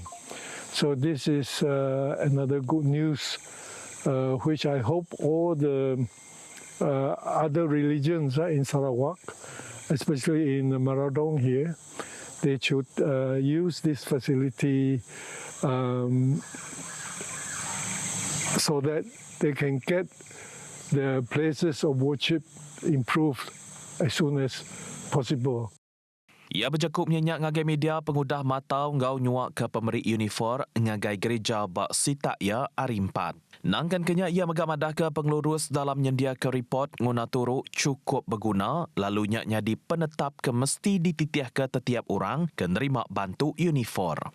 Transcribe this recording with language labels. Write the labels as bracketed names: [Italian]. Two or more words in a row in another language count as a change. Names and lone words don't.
[English] So this is another good news, which I hope all the other religions in Sarawak, especially in Meradong here, they should use this facility so that they can get the places of worship improved as soon as possible. [Iban] Ia berjakup nyenyak ngagai media pengudah matau ngau nyuak ke pemeri uniform ngagai gereja bak sitak ia hari 4. Nangkan kenya ia megamadah ke pengelurus dalam nyendia ke report nguna turuk cukup berguna lalu nyadi penetap ke mesti dititiah ke setiap orang ke nerima bantu uniform.